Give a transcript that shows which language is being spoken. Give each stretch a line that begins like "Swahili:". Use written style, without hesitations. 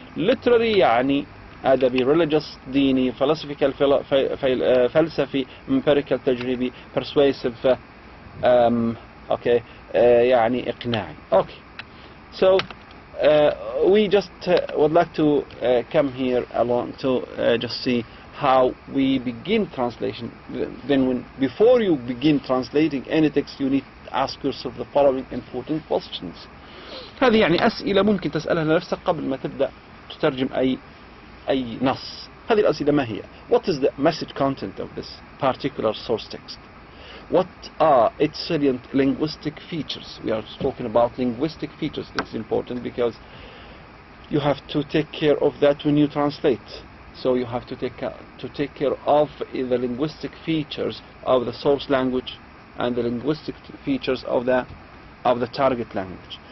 Arabic: literary يعني أدبي، religious ديني، philosophical فلسفي، empirical تجريبي، persuasive okay يعني إقناعي.
English: Okay, so we just would like to come here along to just see how we begin translation. Then before you begin translating any text, you need ask yourself the following important questions.
Arabic: هذه يعني أسئلة ممكن تسألها لنفسك قبل ما تبدأ تترجم أي نص. هذه الأسئلة ما هي؟
English: What is the message content of this particular source text? What are its salient linguistic features? We are talking about linguistic features. It's important because you have to take care of that when you translate. So you have to take care of the linguistic features of the source language and the linguistic features of the target language.